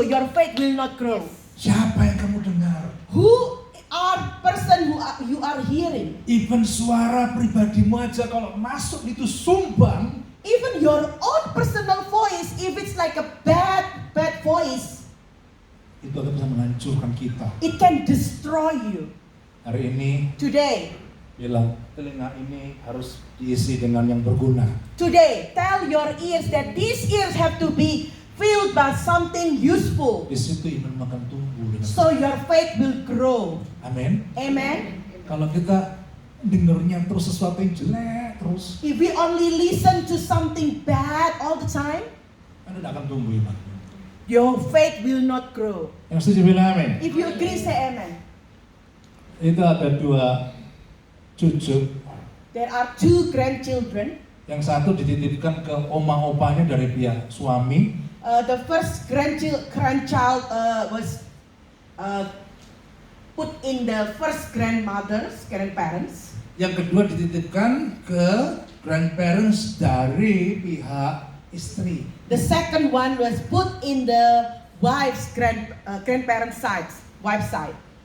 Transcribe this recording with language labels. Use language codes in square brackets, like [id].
[en] Your faith will not grow. [id] Siapa yang kamu dengar? [en] Who are person you are hearing? [id] Even suara pribadimu aja kalau masuk itu sumbang, [en] Even your own personal voice, if it's like a bad voice, [id] itu akan bisa menghancurkan kita. [en] it can destroy you. [id] Hari ini [en] Today, [id] bilang telinga ini harus diisi dengan yang berguna. [en] Today, tell your ears that these ears have to be filled by something useful. [id] Di situ iman akan tumbuh dengan. [en] So your faith will grow. [id] Amin. [en] Amen. [id] Kalau kita dengernya terus sesuatu yang jelek terus, [en] if we only listen to something bad all the time, [id] Anda tidak akan tumbuh iman. [en] your faith will not grow. [id] Yang setuju bilang amin. [en] If you agree, say amen. [id] Itu ada 2 cucu. [en] There are 2 grandchildren. [id] Yang satu dititipkan ke oma-opanya dari pihak suami. [en] The first grandchild was put in the first grandparents. [id] Yang kedua dititipkan ke grandparents dari pihak istri. [en] The second one was put in the wife's grandparents' side, wife's side.